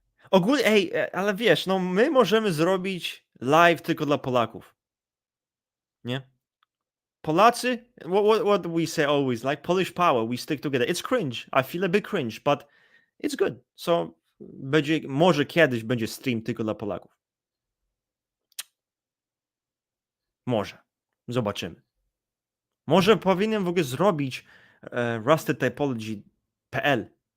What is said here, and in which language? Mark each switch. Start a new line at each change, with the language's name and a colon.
Polish: Ogólnie, ej, ale wiesz, no my możemy zrobić live tylko dla Polaków, nie?
English: Polacy, what do we say always? Like Polish power, we stick together. It's cringe. I feel a bit cringe, but it's good.
Polish: So może kiedyś będzie stream tylko dla Polaków. Może. Zobaczymy. Może powinienem w ogóle zrobić Typology.pl.